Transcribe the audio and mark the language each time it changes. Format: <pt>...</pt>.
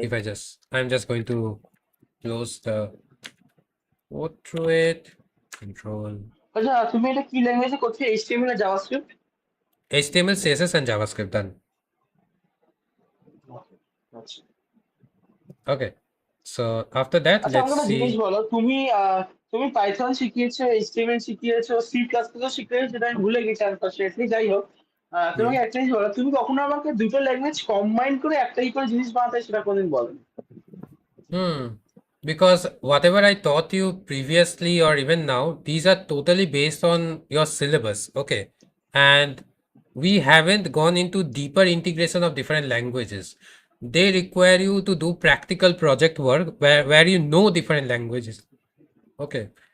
<en>if I'm just going to close the code through it, control</en> <bn>আচ্ছা তুমি এটা কি ল্যাঙ্গুয়েজে করছো, HTML আর JavaScript?</bn> <en>HTML, CSS, and JavaScript done.</en> <bn>আচ্ছা</bn> <en>Okay. So after that,</en> <bn>আচ্ছা,</bn> <en>let's</en> <bn>আমাকে একটা জিনিস</bn> <en>see.</en> <bn>বলো, তুমি Python শিখিয়েছো, HTML শিখিয়েছো, C plus plus শিখিয়েছো, সেটা আমি ভুলে গেছি আনফরচুনেটলি। যাই হোক, Hmm. তোমাকে একটা জিনিস বলো, তুমি কখনো আমাকে দুটো ল্যাঙ্গুয়েজ কম্বাইন করে একটাই করে জিনিস বানাতে হয়, সেটা কোনদিন বলো। Hmm.</bn> <en>Because whatever I taught you previously or even now, these are totally based on your syllabus. Okay. And we haven't gone into deeper integration of different languages. They require you to do practical project work where you know different languages. Okay.</en>